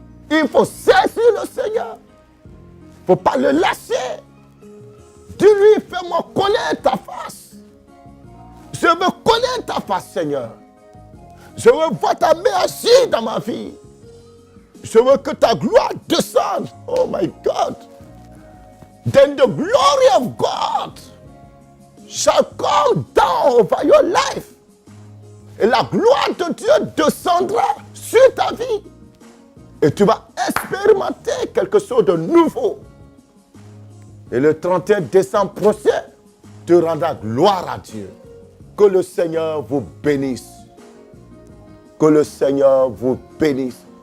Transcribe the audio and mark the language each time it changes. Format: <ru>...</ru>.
<fr>Il faut saisir le Seigneur. Il ne faut pas le lâcher. Dis-lui, fais-moi connaître ta face. Je veux connaître ta face, Seigneur. Je veux voir ta main agir dans ma vie. Je veux que ta gloire descende.</fr> <en>Oh my God. Then the glory of God shall come down over your life.</en> <fr>Et la gloire de Dieu descendra sur ta vie. Et tu vas expérimenter quelque chose de nouveau. Et le 31 décembre prochain, tu rendras gloire à Dieu. Que le Seigneur vous bénisse. Que le Seigneur vous bénisse.</fr>